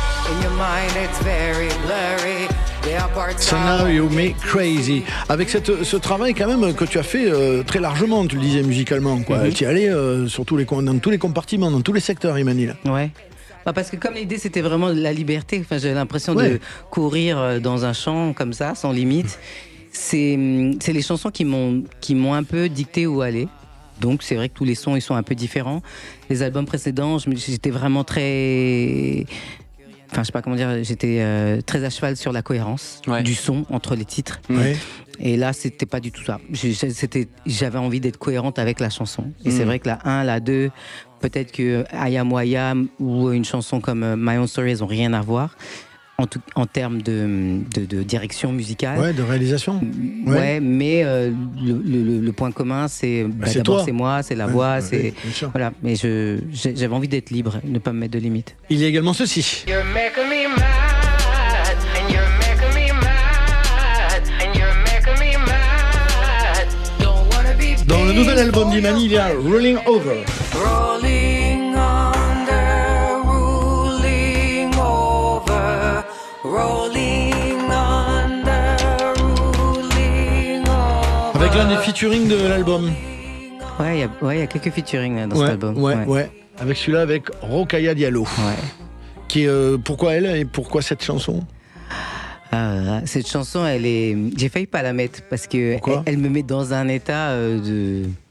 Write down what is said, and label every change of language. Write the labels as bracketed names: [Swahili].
[English] In your mind it's very blurry. So now you make crazy. [French] Avec ce travail quand même que tu as fait très largement, tu le disais musicalement, quoi. Tu y allais dans tous les compartiments, dans tous les secteurs, Imani. Ouais. Parce que comme l'idée c'était vraiment la liberté, j'avais l'impression de courir dans un champ comme ça, sans limite. c'est les chansons qui m'ont un peu dicté où aller. Donc c'est vrai que tous les sons ils sont un peu différents. Les albums précédents, j'étais vraiment très... Enfin, je sais pas comment dire, j'étais très à cheval sur la cohérence du son entre les titres. Ouais. Et là, c'était pas du tout ça. J'avais envie d'être cohérente avec la chanson. Et c'est vrai que la 1, la 2, peut-être que I Am Who I Am ou une chanson comme My Own Story, elles ont rien à voir. En termes de direction musicale. Ouais, de réalisation. Ouais, mais le point commun, c'est d'abord c'est moi, c'est la voix, c'est voilà. Mais j'avais envie d'être libre, ne pas me mettre de limites. Il y a également ceci. [English] You're making me mad, and you're making me mad, and you're making me mad. Don't wanna be [French] Dans le nouvel album d'Imani, il y a Rolling Over. [English] rolling under, ruling over, rolling under, ruling over. [French] Avec l'un des featuring de l'album. Ouais, il y a quelques featuring dans cet album. Ouais. Avec celui-là, avec Rokhaya Diallo. Ouais. Qui est, pourquoi elle et pourquoi cette chanson? Cette chanson, j'ai failli pas la mettre parce que elle me met dans un état de...